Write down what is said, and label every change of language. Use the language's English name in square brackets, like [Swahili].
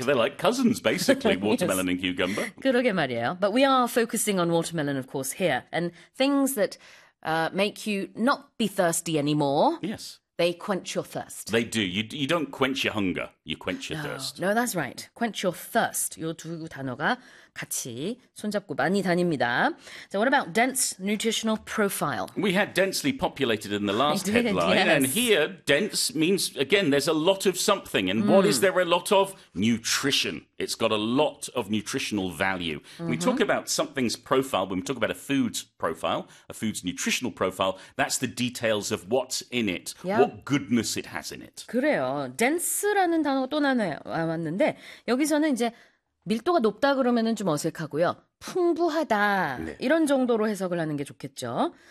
[English] They're like cousins, basically, Yes. watermelon and cucumber. [Korean] 그러게 말이에요. [English] But we are focusing on watermelon, of course, here. And things that make you not be thirsty anymore, Yes. they quench your thirst. They do. You don't quench your hunger, you quench your No, thirst. that's right. Quench your thirst. [Korean] 요두 단어가 같이 손잡고 많이 다닙니다. [English] So what about dense nutritional profile? We had densely populated in the I last did, headline, and yes. here dense means, again, there's a lot of something. And what is there a lot of? Nutrition. It's got a lot of nutritional value. We talk about something's profile, when we talk about a food's profile, a food's nutritional profile, that's the details of what's in it, what goodness it has in it. [Korean] 그래요. dense라는 단어가 또 나왔는데 여기서는 이제 밀도가 높다 그러면은 좀 어색하고요. 풍부하다. 이런 정도로 해석을 하는 게 좋겠죠.